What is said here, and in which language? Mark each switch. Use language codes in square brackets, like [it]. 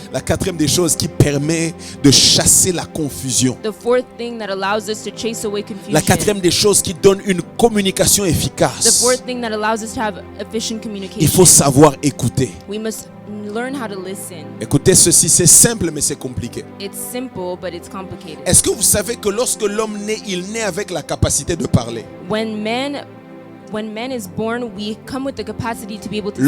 [fr] La quatrième des choses qui permet de chasser la confusion. [en] The fourth thing that allows us to chase away confusion. [fr] La quatrième des choses qui donne une communication [en] The [fr] efficace. [en] fourth thing that allows us to have efficient communication. [fr] Il faut savoir écouter. [en] We must learn how to listen. [fr] Écoutez ceci, c'est simple mais c'est compliqué. [en] It's simple, but it's complicated. [fr] Est-ce que vous savez que lorsque l'homme naît, il naît avec la capacité de parler? [en] When man is born, we come with the capacity to be able to speak.